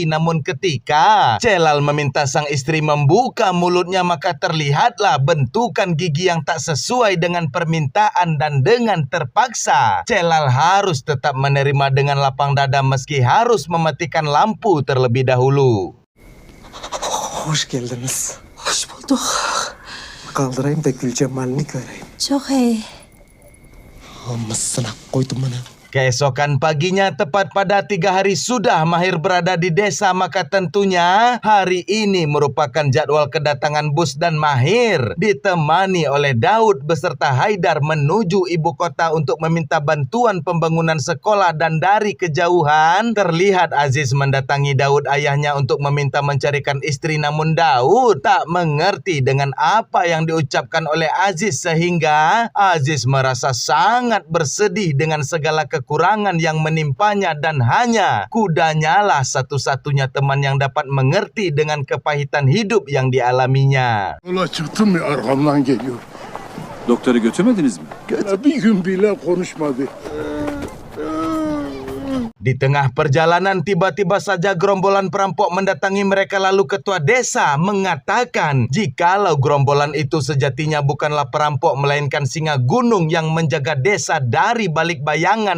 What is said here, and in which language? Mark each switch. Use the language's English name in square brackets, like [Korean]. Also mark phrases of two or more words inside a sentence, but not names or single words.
[Indonesian] Namun ketika Celal meminta sang istri membuka mulutnya, maka terlihatlah bentukan gigi yang tak sesuai dengan permintaan dan dengan terpaksa Celal harus tetap menerima dengan lapang dada meski harus mematikan lampu terlebih dahulu. [Turkish] Hoş geldiniz. Hoş bulduk. Kaldırayım da gül cemalini göreyim. Çok iyi. Amısına koydum bunu. [Indonesian] Keesokan paginya, tepat pada 3 hari sudah Mahir berada di desa, maka tentunya hari ini merupakan jadwal kedatangan bus dan Mahir ditemani oleh Daud beserta Haidar menuju ibu kota untuk meminta bantuan pembangunan sekolah. Dan dari kejauhan terlihat Aziz mendatangi Daud ayahnya untuk meminta mencarikan istri, namun Daud tak mengerti dengan apa yang diucapkan oleh Aziz sehingga Aziz merasa sangat bersedih dengan segala kekurangan yang menimpanya dan hanya kudanya lah satu-satunya teman yang dapat mengerti dengan kepahitan hidup yang dialaminya. [Turkish] Yola çıktım ya arkamdan geliyor. Doktora götürmediniz mi? Bir gün bile konuşmadı. [Indonesian] Di tengah perjalanan tiba-tiba saja gerombolan perampok mendatangi mereka, lalu ketua desa mengatakan jikalau gerombolan itu sejatinya bukanlah perampok melainkan singa gunung yang menjaga desa dari balik bayangan.